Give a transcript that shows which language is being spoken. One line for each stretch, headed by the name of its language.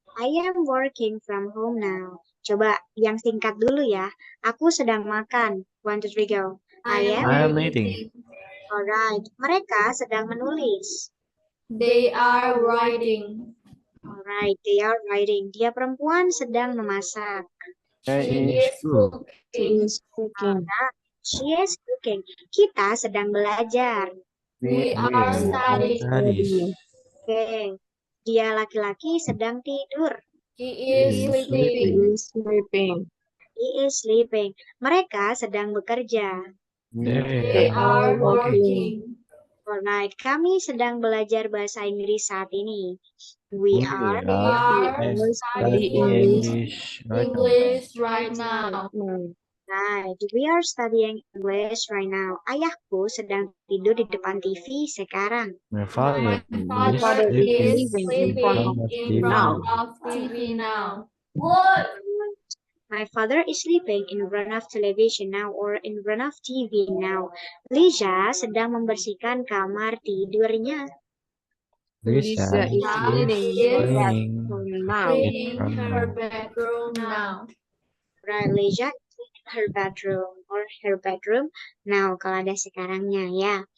English: I am working from home now.
Indonesian: Coba yang singkat dulu ya. Aku sedang makan.
English: 1, 2, 3 go. I am. I'm eating.
Indonesian: Alright. Mereka sedang menulis.
English: They are writing. Alright. They are writing.
Indonesian: Dia perempuan sedang memasak.
English: She She is is cook. cooking. She is cooking.
Indonesian: Kita sedang belajar.
English: We are studying. studies. Oke.
Indonesian: Dia laki-laki sedang tidur.
English: He He is is sleeping. He is sleeping.
Indonesian: Mereka sedang bekerja.
English: They are working. Alright.
Indonesian: Kami sedang belajar bahasa Inggris saat ini.
English: We are studying English right now. English right now. right. We are studying English right now.
Indonesian: Ayahku sedang tidur di depan TV sekarang.
English: My father My father is sleeping sleeping in in front of front of TV now. My father is sleeping in front of television now or in front of TV now.
Indonesian: Lisa sedang membersihkan kamar tidurnya.
English: Lisa is cleaning her bedroom now. in Her her bedroom now. Right, Lisa is in her bedroom or her bedroom now
Indonesian: kalau ada sekarangnya ya.